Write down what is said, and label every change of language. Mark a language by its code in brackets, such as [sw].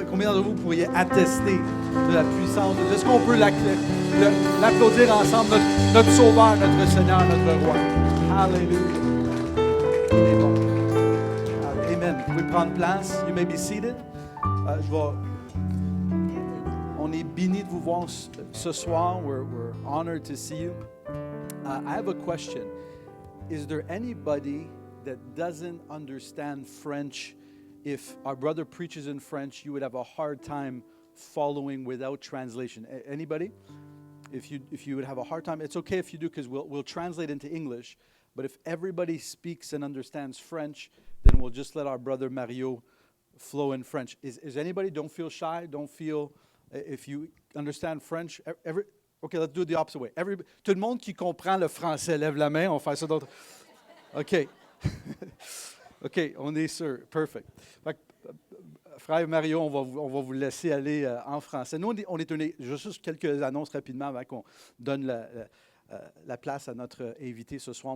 [fr] Combien d'entre vous pourriez attester de la puissance de Dieu? Est-ce qu'on peut l'applaudir ensemble, notre Sauveur, notre Seigneur, notre Roi? Alléluia. Il est bon. Amen. Vous pouvez prendre place. [en] You may be seated. [fr] On est bénis de vous voir ce soir. [en] We're honored to see you. I have a question. Is there anybody that doesn't understand French? If our brother preaches in French, you would have a hard time following without translation. Anybody? If you would have a hard time, it's okay if you do because we'll translate into English. But if everybody speaks and understands French, then we'll just let our brother Mario flow in French. Is anybody? Don't feel shy. Don't feel if you understand French. Okay, let's do it the opposite way. [fr] Tout le monde qui comprend le français, lève la main. On va faire ça d'autre. OK. OK, on est sûr. Perfect. Frère Mario, on va vous laisser aller en français. Nous, on est juste quelques annonces rapidement avant qu'on donne la place à notre invité ce soir.